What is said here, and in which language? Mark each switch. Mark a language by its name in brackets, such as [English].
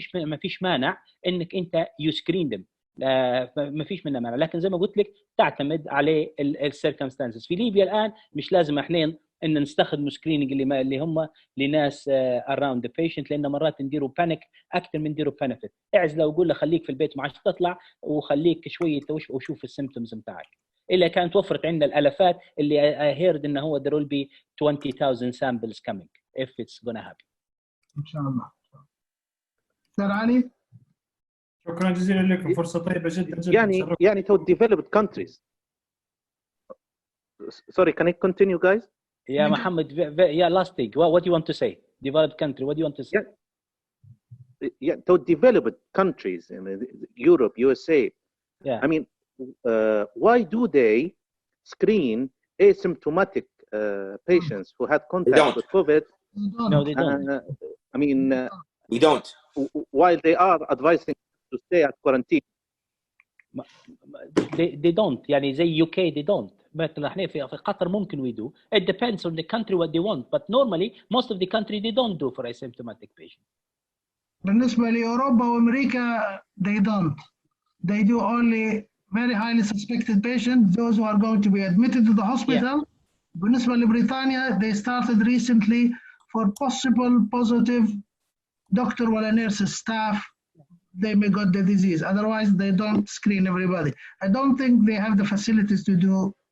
[Arabic] ما فيش مانع إنك أنت [English] you screen them. [Arabic] ما فيش منها مانع، لكن زي ما قلت لك تعتمد على ال circumstances. في ليبيا الآن مش لازم احنا ان نستخدم سكريننج اللي هم لناس [English] around the patient، [Arabic] لان مرات نديروا بانيك اكثر من نديروا بنفيت. اعزله وقول له خليك في البيت ما عادش تطلع وخليك شويه وشوف السيمبتومز بتاعك. الا كانت وفرت عندنا الالافات اللي [English] I heard [Arabic] انه هو [English] there will be 20,000 samples coming if it's gonna happen. [Arabic] ان شاء الله. دكتور علي، شكرا جزيلا لكم، فرصه طيبه جدا. يعني [English] to developed countries. Sorry, can I continue, guys? Yeah, Mohammed. Yeah, last thing. What do you want to say? Developed country. What do you want to say? Yeah, to developed countries in Europe, USA. Yeah. I mean, why do they screen asymptomatic patients who had contact with COVID? No, they don't. I mean, we don't. While they are advising to stay at quarantine. They don't. [Arabic] يعني زي [English] UK they don't. [Arabic] مثلا احنا في قطر ممكن [English] we do. It depends on the country what they want. But normally most of the country they don't do for asymptomatic patients. [Arabic] بالنسبة لأوروبا وأمريكا [English] they don't. they do only very highly suspected patients, those who are going to be admitted to the hospital. [Arabic] بالنسبة لبريطانيا, [English] they started recently for possible positive doctor or nurse staff, they may got the disease. Otherwise, they don't screen everybody. I don't think they have the facilities to do